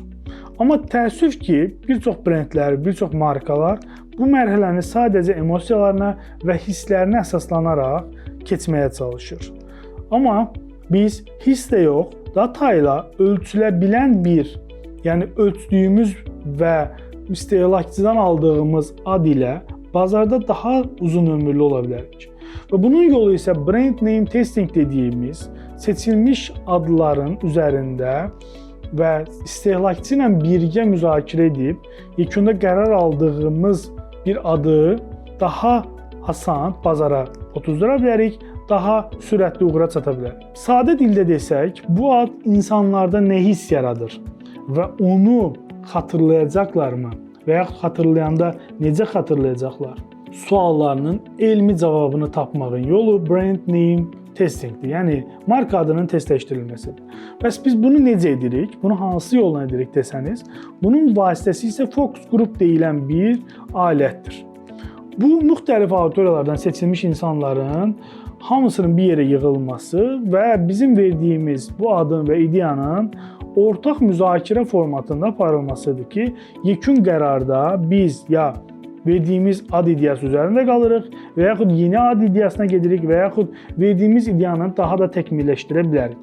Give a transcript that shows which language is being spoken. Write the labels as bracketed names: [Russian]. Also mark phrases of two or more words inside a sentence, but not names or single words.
[Azerbaijani] Amma təəssüf ki, bir çox brendlər, bir çox markalar bu mərhələni sadəcə emosiyalarına və hisslərinə əsaslanaraq keçməyə çalışır. Amma biz hisslə yox, data ilə ölçülə bilən bir, yəni ölçdüyümüz və istehlakçıdan aldığımız ad ilə bazarda daha uzun ömürlü ola bilərik. Və bunun yolu isə [English] brand name testing [Azerbaijani] dediyimiz seçilmiş adların üzərində və istehlakçı ilə birgə müzakirə edib yekunda qərar aldığımız bir adı daha asan bazara otuzdıra bilərik, daha sürətli uğura çata bilərik. Sadə dildə desək, bu ad insanlarda nə hiss yaradır və onu xatırlayacaqlarmı və yaxud xatırlayanda necə xatırlayacaqlar? Suallarının elmi cavabını tapmağın yolu [English] brand name testingdir, [Azerbaijani] yəni marka adının testləşdirilməsidir. Bəs biz bunu necə edirik? Bunu hansı yolla edirik desəniz, bunun vasitəsi isə fokus qrup deyilən bir alətdir. Bu, müxtəlif auditoriyalardan seçilmiş insanların hamısının bir yerə yığılması və bizim verdiyimiz bu adın və ideyanın ortaq müzakirə formatında aparılmasıdır ki, yekun qərarda biz ya verdiyimiz ad ideyası üzərində qalırıq və yaxud yeni ad ideyasına gedirik və yaxud verdiyimiz ideyanı daha da təkmilləşdirə bilərik.